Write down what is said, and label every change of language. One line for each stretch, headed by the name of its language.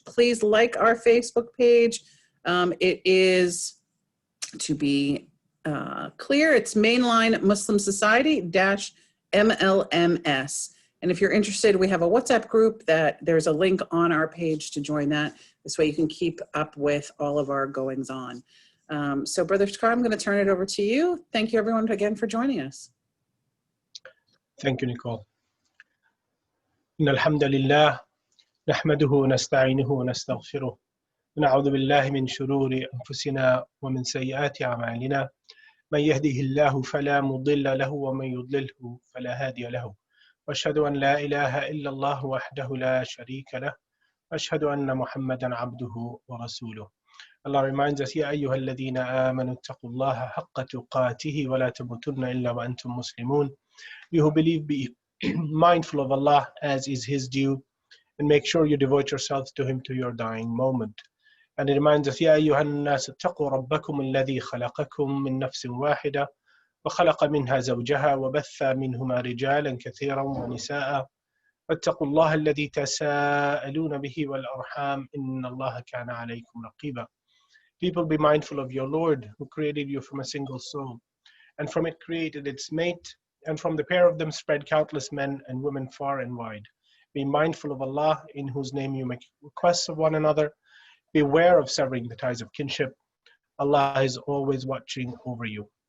English: Please like our Facebook page. It is, to be clear, it's Mainline Muslim Society -MLMS. And if you're interested, we have a WhatsApp group that there's a link on our page to join that. This way you can keep up with all of our goings on. So Brother Iftekhar, I'm going to turn it over to you. Thank you everyone again for joining us. Thank you, Nicole.
Arabic: إن الحمد لله نحمده ونستعينه ونستغفره ونعوذ بالله من شرور أنفسنا ومن سيئات أعمالنا من يهده الله فلا مضل له ومن يضلله فلا هادي له وأشهد أن لا إله إلا الله وحده لا شريك له وأشهد أن محمدا عبده ورسوله.
English: Allah reminds us,
Arabic: يا أيها الذين آمنوا اتقوا الله حق تقاته ولا تموتن إلا وأنتم مسلمون.
English: You who believe, be mindful of Allah as is His due, and make sure you devote yourselves to Him to your dying moment. And it reminds us,
Arabic: يا أيها الناس اتقوا ربكم الذي خلقكم من نفس واحدة وخلق منها زوجها وبث منهما رجالا كثيرا ونساء واتقوا الله الذي تساءلون به والأرحام إن الله كان عليكم رقيبا.
English: People, be mindful of your Lord who created you from a single soul, and from it created its mate, and from the pair of them spread countless men and women far and wide. Be mindful of Allah, in whose name you make requests of one another. Beware of severing the ties of kinship. Allah is always watching over you.